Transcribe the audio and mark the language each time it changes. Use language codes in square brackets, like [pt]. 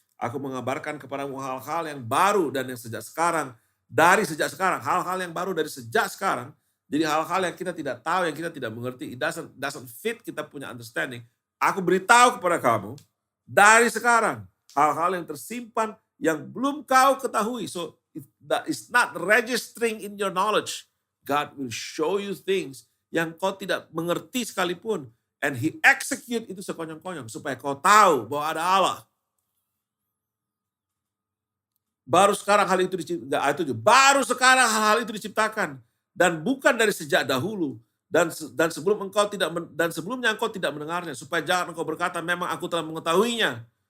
[id] Aku mengabarkan kepadamu hal-hal yang baru dan yang sejak sekarang. Dari sejak sekarang, hal-hal yang baru dari sejak sekarang. Jadi hal-hal yang kita tidak tahu, yang kita tidak mengerti, [en] it doesn't fit [id] kita punya understanding. Aku beritahu kepada kamu, dari sekarang, hal-hal yang tersimpan, yang belum kau ketahui. [en] So, it's not registering in your knowledge. God will show you things [id] yang kau tidak mengerti sekalipun. [en] And he execute [id] itu sekonyong-konyong supaya kau tahu bahwa ada Allah. Baru sekarang hal itu diciptakan. Baru sekarang hal itu diciptakan dan bukan dari sejak dahulu. Dan sebelumnya engkau tidak mendengarnya, supaya jangan engkau berkata memang aku telah mengetahuinya.